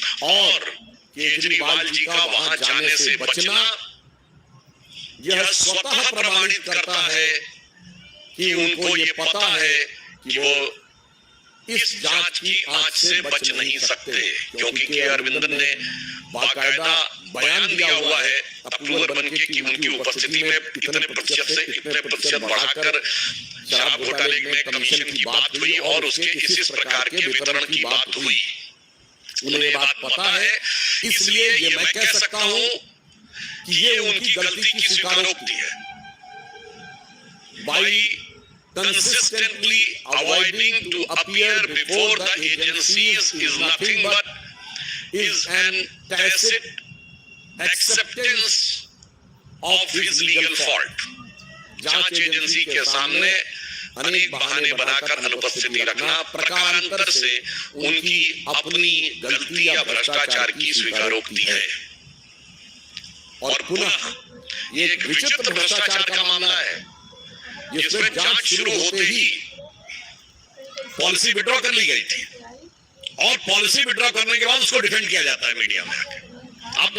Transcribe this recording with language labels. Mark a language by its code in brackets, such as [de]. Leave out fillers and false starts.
[hi] और केजरीवाल जी का वहां जाने से बचना यह स्वतः प्रमाणित करता है कि उनको ये पता है कि वो इस जांच की आंच से बच नहीं सकते, क्योंकि के अरविंदन ने बाकायदा बयान दिया हुआ है अप्रूवर बनके कि उनकी उपस्थिति में इतने प्रतिशत से इतने प्रतिशत बढ़ाकर शराब घोटाले में कमीशन की बात हुई और उसके इस प्रकार के वितरण की बात हुई। उन्हें ये बात पता है, इसलिए ये मैं कह सकता हूं कि ये उनकी गलती की स्वीकारोक्ति है। [en] By consistently avoiding to appear before the agencies is nothing but is an tacit acceptance of his legal fault. [hi] जांच एजेंसी के सामने अनेक बहाने बनाकर अनुपस्थिति रखना प्रकारांतर से उनकी अपनी गलती या भ्रष्टाचार की स्वीकारोक्ति है। और पुनः ये एक विचित्र भ्रष्टाचार का मामला है, जिसमें जांच शुरू होते ही पॉलिसी विड्रॉ कर ली गई थी, और पॉलिसी विड्रॉ करने के बाद उसको डिफेंड किया जाता है मीडिया में आके।